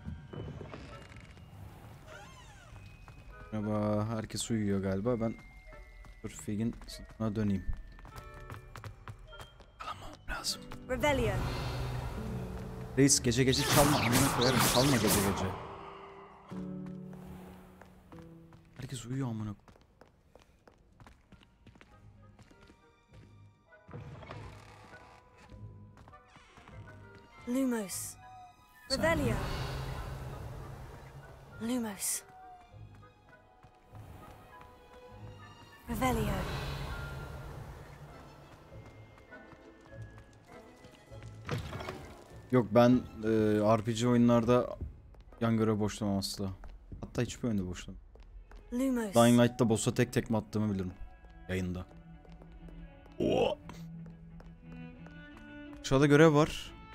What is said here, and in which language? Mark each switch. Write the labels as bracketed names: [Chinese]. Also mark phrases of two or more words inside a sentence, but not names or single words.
[Turkish] Merhaba, herkes uyuyor galiba. Ben Fig'in sınıfına döneyim. Kalamam lazım. Revelio. Reis gece gece çalma, amına koyarım. Çalma gece gece. Herkes uyuyor amına. Lumos. Revelio. Lumos. Revelio. Yok ben RPG oyunlarda yan görev boşlamam asla. Hatta hiçbir oyunda boşlamam. Dying Light'ta boss'a tek tekme attığımı bilirim. Yayında. Oo. Aşağıda görev var.